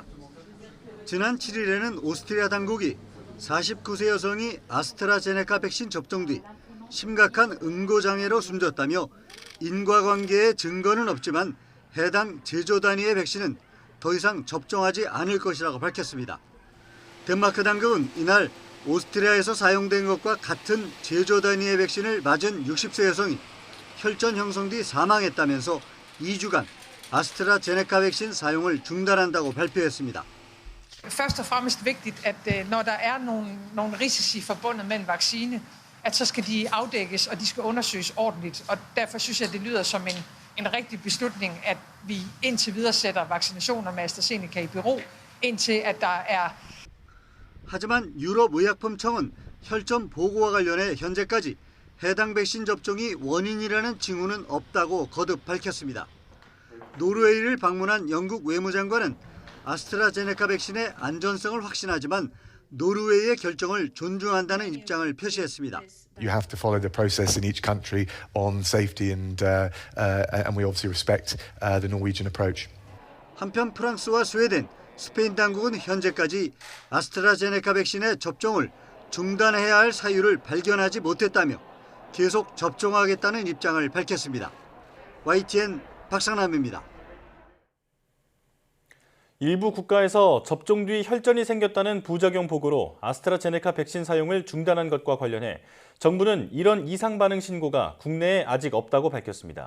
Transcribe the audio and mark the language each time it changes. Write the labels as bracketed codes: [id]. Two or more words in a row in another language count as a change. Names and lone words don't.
[ko] 지난 7일에는 오스트리아 당국이 49세 여성이 아스트라제네카 백신 접종 뒤 심각한 응고장애로 숨졌다며 인과관계의 증거는 없지만 해당 제조 단위의 백신은 더 이상 접종하지 않을 것이라고 밝혔습니다. 덴마크 당국은 이날 오스트리아에서 사용된 것과 같은 제조 단위의 백신을 맞은 60세 여성이 혈전 형성 뒤 사망했다면서 2주간 아스트라제네카 백신 사용을 중단한다고 발표했습니다. [da] Først og fremmest vigtigt, at når der er nogle risici forbundet med en vaccine, at så skal de afdækkes, og de skal undersøges ordentligt. Og derfor synes jeg, det lyder som en rigtig beslutning, at vi indtil videre sætter vaccinationer med AstraZeneca i bero, indtil at der er. [ko] 하지만 유럽의약품청은 혈전 보고와 관련해 현재까지 해당 백신 접종이 원인이라는 징후는 없다고 거듭 밝혔습니다. 노르웨이를 방문한 영국 외무장관은 아스트라제네카 백신의 안전성을 확신하지만 노르웨이의 결정을 존중한다는 입장을 표시했습니다. [en] You have to follow the process in each country on safety and we obviously respect the Norwegian approach. [ko] 한편 프랑스와 스웨덴, 스페인 당국은 현재까지 아스트라제네카 백신의 접종을 중단해야 할 사유를 발견하지 못했다며 계속 접종하겠다는 입장을 밝혔습니다. YTN 박상남입니다. 일부 국가에서 접종 뒤 혈전이 생겼다는 부작용 보고로 아스트라제네카 백신 사용을 중단한 것과 관련해 정부는 이런 이상 반응 신고가 국내에 아직 없다고 밝혔습니다.